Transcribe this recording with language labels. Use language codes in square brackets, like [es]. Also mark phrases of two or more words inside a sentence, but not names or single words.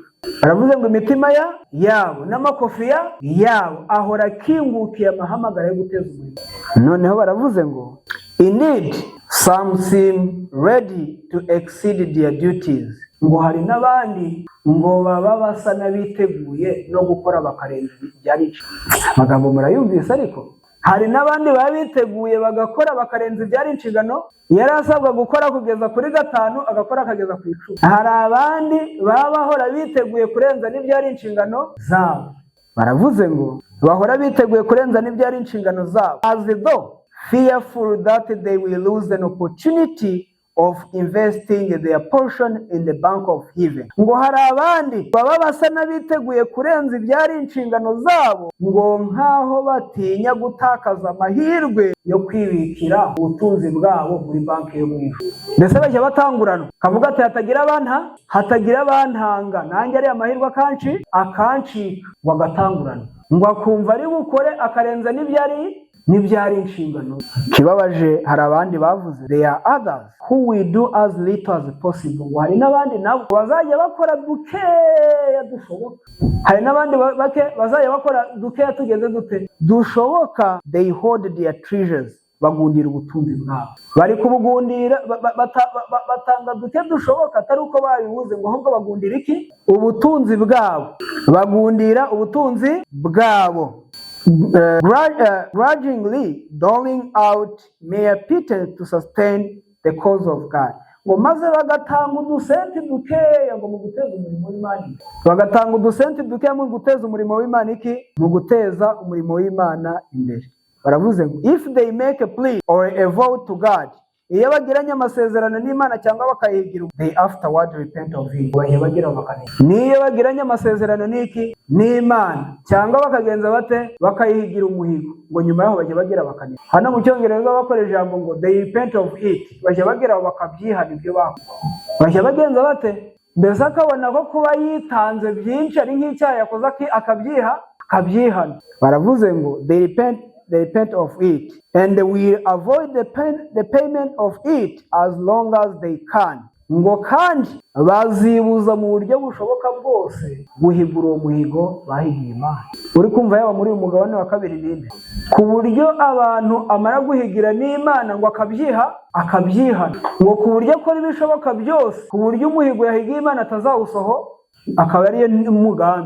[rw] Baravuze ngo imitima yabo n'amakofi yabo ahora akingukiye amahamagara yo guteza umurimo. Noneho baravuze ngo [en] indeed some seem ready to exceed their duties. [rw] Ngo hari n'abandi ngo baba basa n'abiteguye no gukora bakarenza ibyari. Amagambo murayumvise? Ariko hari n'abandi baba biteguye bagakora bakarenza ibyari inshingano yari asabwa gukora kugeza kuri 5 agakora akageza ku 10. Hari abandi baba bahora biteguye kurenza n'ibyari inshingano zabo. Baravuze ngo bahora biteguye kurenza n'ibyari inshingano zabo, [en] as though fearful that they will lose an opportunity of investing their portion in the bank of heaven. [rw] Ngo hari abandi baba basa n'abiteguye kurenza ibyari inshingano zabo ngo nkaho batinya gutakaza amahirwe yo kwibikira ubutunzi bwabo muri banki yo mu ijuru. Mbese bajya batangurana kavuga ati hatagira abantanga nanjye ari amahirwe akancika ngo agatangurana, ngo akumva ari bukore akarenza n'ibyari inshingano. Kibabaje hari abandi bavuze [en] there are others who will do as little as possible. [rw] Hari n'abandi nabo bazajya bakora dukeya dushoboka. Hari n'abandi bake bazajya bakora dukeya tugeze dute dushoboka. [en] They hold their treasures. [rw] Bagundira ubutunzi bwabo. Bari kubugundira batanga duke dushoboka atari uko babibuze ngo ahubwo bagundira iki? Ubutunzi bwabo. Bagundira ubutunzi bwabo. [en] Grudgingly doling out mere pittance to sustain the cause of God. [rw] Ngo maze bagatanga udusenti dukeya ngo mu guteza umurimo w'Imana. Bagatanga udusenti dukeya mu guteza umurimo w'Imana iki? Mu guteza umurimo w'Imana imbere. Baravuze ngo [en] if they make a plea or a vow to God, [rw] iyo bagiranye amasezerano n'Imana cyangwa bakayigira, [en] they afterward repent of it. [rw] Bagira bakane. Niyo bagiranye amasezerano n'iki? N'Imana cyangwa bakagenza bate? Bakayigira umuhigo. Ngo nyuma yaho bajye bagira bakane. Hano mu Cyongereza bakoresha ijambo ngo [en] they repent of it. [rw] Bajye bagira bakabyihana ibyo bakora. Bajye bagenza bate? Mbese akabona ko kuba yitanze byinshi ari nk'icyaha yakoze akabyihana. Baravuze ngo [en] they repent of it, and they will avoid the payment of it as long as they can. [rw] Ngo kandi bazibuza mu buryo bushoboka bwose guhigura uwo muhigo bahigiye Imana. Uri kumva yaba muri uyu mugabane wa kabiri ninde? Ku buryo abantu amara guhigira n'Imana ngo akabyihana. Ngo ku buryo akora ibishoboka byose ku buryo umuhigo yahigiye Imana atazawusoho, akaba ariyo umugambi.